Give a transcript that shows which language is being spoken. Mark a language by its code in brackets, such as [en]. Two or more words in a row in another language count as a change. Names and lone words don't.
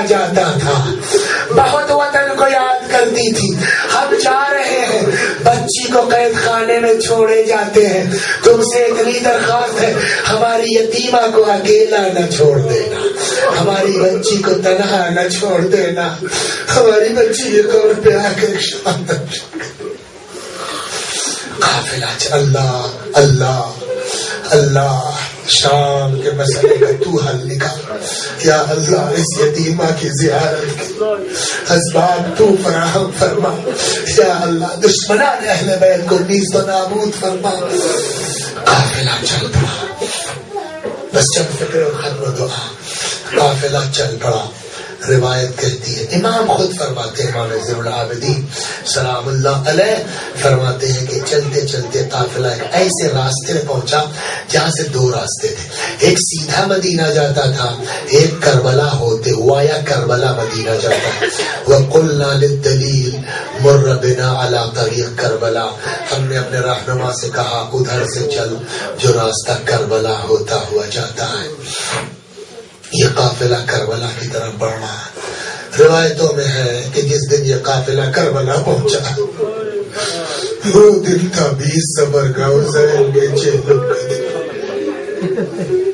[ur] جاتا تھا، بہت وطن کو یاد کرتی تھی، ہم جا رہے ہیں، بچی کو قید خانے میں چھوڑے جاتے ہیں، تم سے اتنی درخواست ہے ہماری یتیمہ کو اکیلا نہ چھوڑ دینا، ہماری بچی کو تنہا نہ چھوڑ دینا، ہماری بچی یہ قبر پہ آ کر شام قافلہ۔ اللہ اللہ اللہ، شام کے مسئلے کا تو حل نکال [ar] یا اللہ، [ur] اس یتیمہ کی زیارت کے اسباب تو فراہم فرما [ar] یا اللہ، [ur] دشمنان اہل بیت کو نیست و نابود فرما۔ قافلہ چل پڑا، بس جب فکر و ختم و دعا، قافلہ چل پڑا۔ روایت کہتی ہے، امام خود فرماتے ہیں، امام زین العابدین [ar] سلام اللہ علیہ [ur] فرماتے ہیں کہ چلتے چلتے قافلہ ایک ایسے راستے میں پہنچا جہاں سے 2 راستے تھے، ایک سیدھا مدینہ جاتا تھا، ایک کربلا ہوتے ہوا یا کربلا مدینہ جاتا ہے۔ [ar] وَقُلْنَا لِلدَّلِيلِ مُرَّ بِنَا عَلَى طَرِيقِ [ur] کربلا، ہم نے اپنے رہنما سے کہا ادھر سے چل جو راستہ کربلا ہوتا ہوا جاتا ہے۔ یہ قافلہ کربلا کی طرف بڑھنا، روایتوں میں ہے کہ جس دن یہ قافلہ کربلا پہنچا وہ دن تھا 20 صبر کا، حسین کے چہلم کا دن۔